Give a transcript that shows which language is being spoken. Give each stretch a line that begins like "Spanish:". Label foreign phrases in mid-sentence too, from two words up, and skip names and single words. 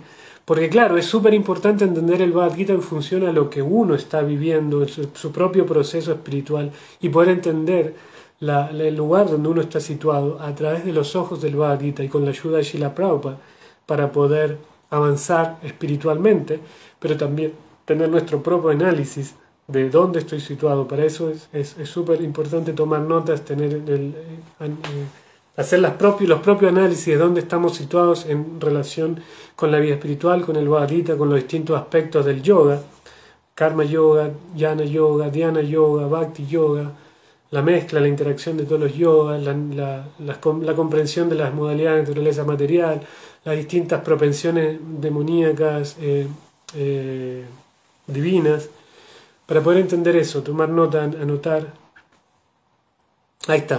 Spanish: Porque claro, es súper importante entender el Bhagavad Gita en función a lo que uno está viviendo, su propio proceso espiritual, y poder entender el lugar donde uno está situado a través de los ojos del Bhagavad Gita y con la ayuda de Srila Prabhupada para poder avanzar espiritualmente, pero también tener nuestro propio análisis de dónde estoy situado. Para eso es súper importante tomar notas, hacer los propios análisis de dónde estamos situados en relación con la vida espiritual, con el Bhagavad Gita, con los distintos aspectos del yoga, Karma Yoga, Jnana Yoga, Dhyana Yoga, Bhakti Yoga, la mezcla, la interacción de todos los yogas, la comprensión de las modalidades de naturaleza material, las distintas propensiones demoníacas, divinas. Para poder entender eso, tomar nota, anotar Ahí está.